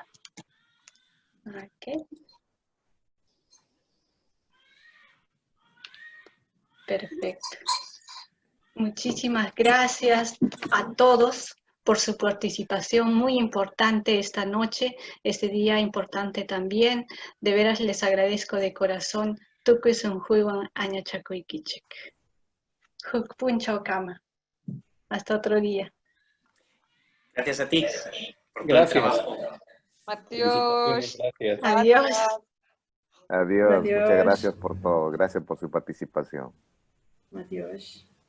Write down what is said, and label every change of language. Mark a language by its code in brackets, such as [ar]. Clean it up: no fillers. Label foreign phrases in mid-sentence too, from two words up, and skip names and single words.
[es] Ok. Perfecto. Muchísimas gracias a todos por su participación muy importante esta noche, este día importante también. De veras les agradezco de corazón. [qu] Tukuy sunjuywan añachakuykichik. Hukpunchao kama. [es] Hasta otro día. Gracias a ti. Gracias. Adiós. Gracias. Adiós. Adiós. Muchas Adiós. gracias por todo. Gracias por su participación. Adiós.